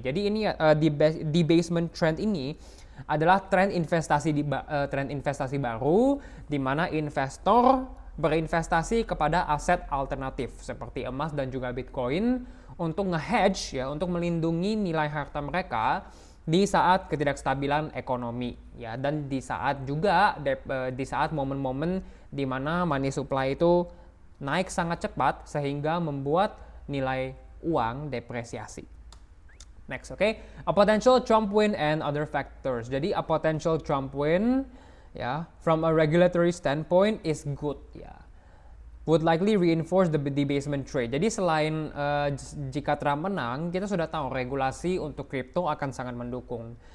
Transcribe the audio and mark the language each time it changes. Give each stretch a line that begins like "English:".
Indonesian: Jadi ini debasement trend ini adalah tren investasi baru di mana investor berinvestasi kepada aset alternatif seperti emas dan juga Bitcoin untuk nge-hedge ya, untuk melindungi nilai harta mereka di saat ketidakstabilan ekonomi ya, dan di saat juga di saat momen-momen di mana
English: money supply
Indonesian: itu naik sangat cepat sehingga membuat nilai uang depresiasi.
English: Next, okay? A potential Trump win and other factors. Jadi a potential Trump win ya, from a regulatory standpoint is good ya. Would likely reinforce the debasement trade.
Indonesian: Jadi selain jika Trump menang, kita sudah tahu regulasi untuk kripto akan sangat mendukung.